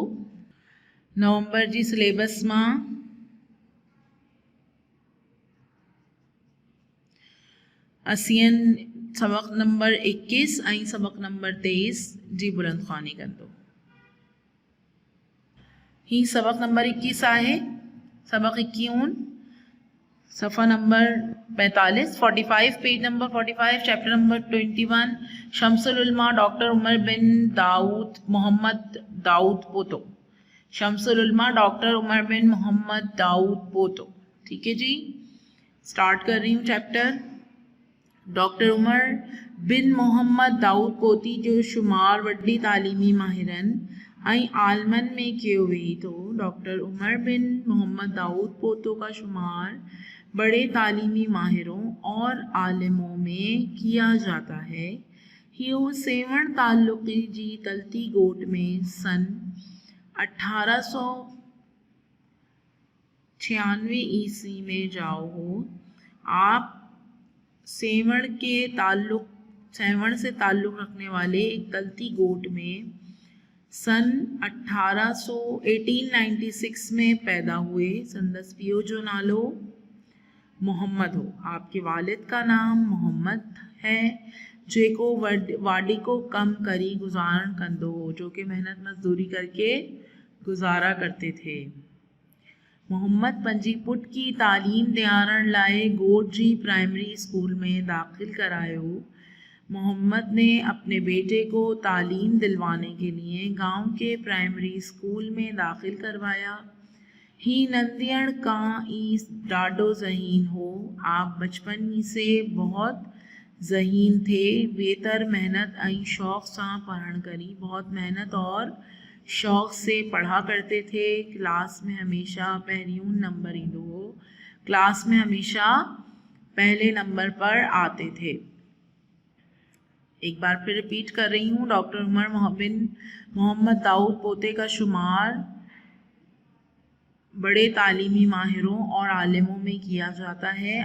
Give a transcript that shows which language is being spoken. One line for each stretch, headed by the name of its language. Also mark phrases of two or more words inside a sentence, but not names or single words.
Sindhi: नवंबर जी सिलेबस मां सबक नंबर 21 ऐं सबक नंबर 23 जी बुलंदख़्वानी कंदो। ही सबक नंबर 21 आहे। सबक 21 सफ़ा नंबर 45 पेज नंबर 45 चैप्टर नंबर 21 शम्सुल उलमा डॉक्टर उमर बिन दाऊद मोहम्मद दाऊद पोतो। शम्सुल उलमा डॉक्टर उमर बिन मोहम्मद दाऊद पोतो।
Urdu: ٹھیک ہے جی، اسٹارٹ کر رہی ہوں چیپٹر.
Sindhi: डॉक्टर उमर बिन मोहम्मद दाऊद पोती जो शुमार वड्डी तालीमी माहिरनि ऐं आलमन में कियो वेही थो।
Urdu: ڈاکٹر عمر بن محمد داؤد پوتو کا شمار بڑے تعلیمی ماہروں اور عالموں میں کیا جاتا ہے.
Sindhi: हीउ सेवण ताल्लुक़ी जी तलती गोट में सन 1896 ईस्वी में जाओ हो।
Urdu: آپ سیون سے تعلق رکھنے والے ایک تلتی گوٹھ میں سن 1896 میں پیدا ہوئے.
Sindhi: संदस पियो जो नालो मोहम्मद हो।
Urdu: آپ کے والد کا نام محمد ہے,
Sindhi: जेको वाडी को कम करी गुजारण कंदो हो,
Urdu: جو کہ محنت مزدوری کر کے گزارا کرتے تھے.
Sindhi: मोहम्मद पंजी पुट की तालीम ॾियारण लाइ गोट जी प्राइमरी स्कूल में दाखिल करायो।
Urdu: محمد نے اپنے بیٹے کو تعلیم دلوانے کے لیے گاؤں کے پرائمری اسکول میں داخل کروایا.
Sindhi: ही नंदियण का ई डाडो ज़हीन हो।
Urdu: آپ بچپن ہی سے بہت ذہین تھے.
Sindhi: बेहतर मेहनत ऐं शौक़ सां पढ़ण करी,
Urdu: بہت محنت اور شوق سے پڑھا کرتے تھے.
Sindhi: क्लास में हमेशा पहिरियों नंबर ईंदो हो।
Urdu: کلاس میں ہمیشہ پہلے نمبر پر آتے تھے. ایک بار پھر ریپیٹ کر رہی ہوں۔ ڈاکٹر عمر بن محمد داؤد پوتے کا شمار بڑے تعلیمی ماہروں اور عالموں میں کیا جاتا ہے.